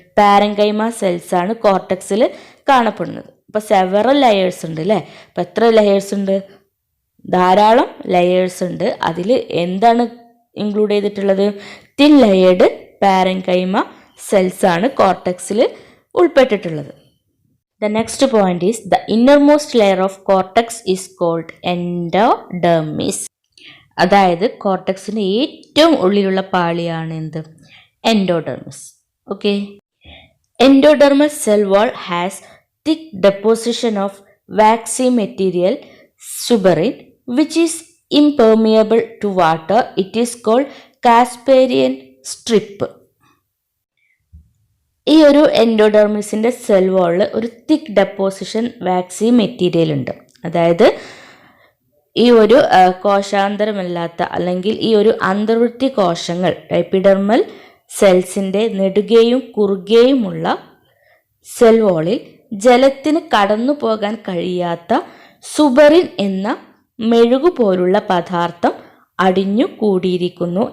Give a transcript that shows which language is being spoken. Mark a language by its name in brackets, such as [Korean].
[Malayalam] Parenchyma cells ആണ് കോർട്ടെക്സിൽ കാണപ്പെടുന്നത്. അപ്പോൾ സെവറൽ ലെയേഴ്സ് ഉണ്ട് അല്ലേ. അപ്പോൾ എത്ര ലെയേഴ്സ് ഉണ്ട്? ധാരാളം ലെയേഴ്സ് ഉണ്ട്. അതിൽ എന്താണ് ഇൻക്ലൂഡ് ചെയ്തിട്ടുള്ളത്? തിൻ ലെയേർഡ് പാരൻകൈമ സെൽസ് ആണ് കോർട്ടെക്സിൽ ഉൾപ്പെട്ടിട്ടുള്ളത്. [English] The next point is the innermost layer of cortex is called endodermis. [Malayalam] അതായത് കോർട്ടെക്സിന്റെ ഏറ്റവും ഉള്ളിലുള്ള പാളിയാണ് എന്ത്? എൻഡോഡെർമിസ്. [English] Okay, endodermal cell wall has thick deposition of waxy material suberin which is impermeable to water. It is called Casparian strip. [Malayalam] ഈ ഒരു എൻഡോഡെർമിസിൻ്റെ cell വാളിൽ ഒരു തിക്ക് deposition waxy material ഉണ്ട്. അതായത് ഈ ഒരു കോശാന്തരമല്ലാത്ത അല്ലെങ്കിൽ ഈ ഒരു അന്തർവൃത്തി കോശങ്ങൾ എപ്പിഡെർമൽ സെൽസിൻ്റെ നെടുകയും കുറുകയുമുള്ള സെൽ വാളിൽ ജലത്തിന് കടന്നു പോകാൻ കഴിയാത്ത സുബറിൻ എന്ന മെഴുകു പോലുള്ള പദാർത്ഥം അടിഞ്ഞു കൂടിയിരിക്കുന്നു.